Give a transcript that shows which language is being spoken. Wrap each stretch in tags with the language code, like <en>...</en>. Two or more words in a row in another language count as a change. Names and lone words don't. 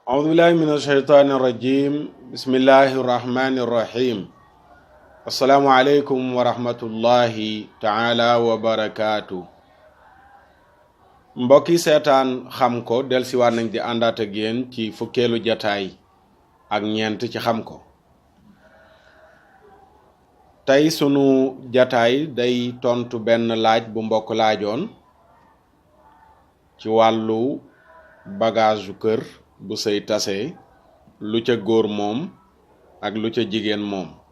<ar>أعوذ بالله من الشيطان الرجيم بسم الله الرحمن الرحيم السلام عليكم ورحمة الله تعالى وبركاته</ar> <wo>mbokki seetaan xam ko dellusiwaat nañ di àndaat ak yéen ci fukkeelu jataay ak ñeent ci xam ko tey sunu jataay day tontu benn laaj bu mbokk laajoon ci wàllu bagage kër bu sëy tase lu ca góor moom ak lu ca jigéen moom.</wo>